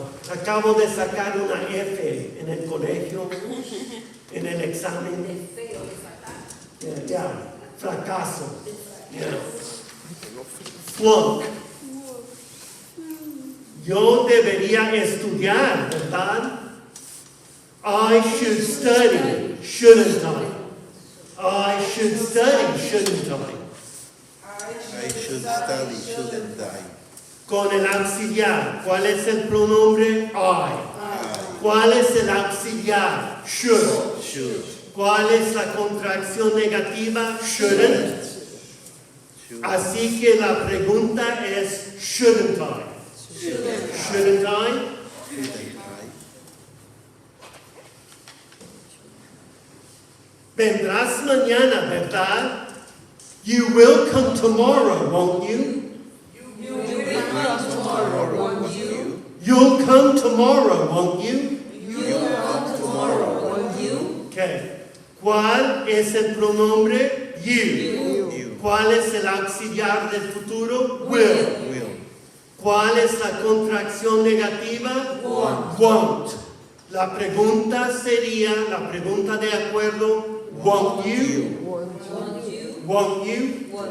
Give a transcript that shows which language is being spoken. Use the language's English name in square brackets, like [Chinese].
[Spanish] Acabo de sacar una F en el colegio, en el examen. Ya, fracaso. [English] Yeah. Flunk. [Spanish] Yo debería estudiar, ¿verdad? [English] I should study, shouldn't I? I should study, shouldn't I? I should study, shouldn't I? [Spanish] Con el auxiliar, ¿cuál es el pronombre? I. ¿Cuál es el auxiliar? Should. [English] Should. [Spanish] ¿Cuál es la contracción negativa? [English] Shouldn't. Should. [Spanish] Así que la pregunta es, [English] shouldn't I? Shouldn't I? Shouldn't I? [Spanish] Vendrás mañana, ¿verdad? [English] You will come tomorrow, won't you? Tomorrow, won't you? You'll come tomorrow, won't you? You'll come tomorrow, won't you? [Spanish] Okay. ¿Cuál es el pronombre? You. [English] You. [Spanish] ¿Cuál es el auxiliar del futuro? [English] Will. Will. [Spanish] ¿Cuál es la contracción negativa? Won't. La pregunta sería, la pregunta de acuerdo, [English] won't you? Won't you?